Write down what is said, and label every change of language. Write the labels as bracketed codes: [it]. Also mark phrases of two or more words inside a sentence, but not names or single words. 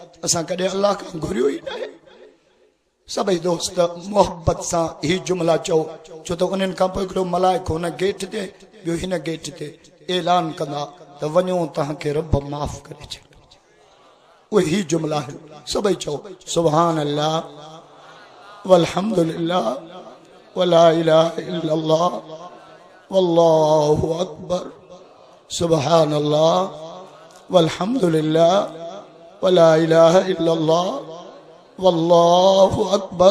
[sd] असां कॾहिं अल्लाह खां घुरियो ई न आहे। सभई दोस्त मोहब्बत सां ही जुमला चओ, छो त उन्हनि खां पोइ हिकिड़ो मलाइको हुन गेट ते ॿियो हिन गेट ते ऐलान कंदा त वञो तव्हांखे रब माफ़ करे छॾे। उहे ही जुमला आहिनि। सभई चओ [ar] سبحان الله والحمد لله ولا إله إلا الله والله أكبر. سبحان الله والحمد لله ولا إله إلا الله والله أكبر.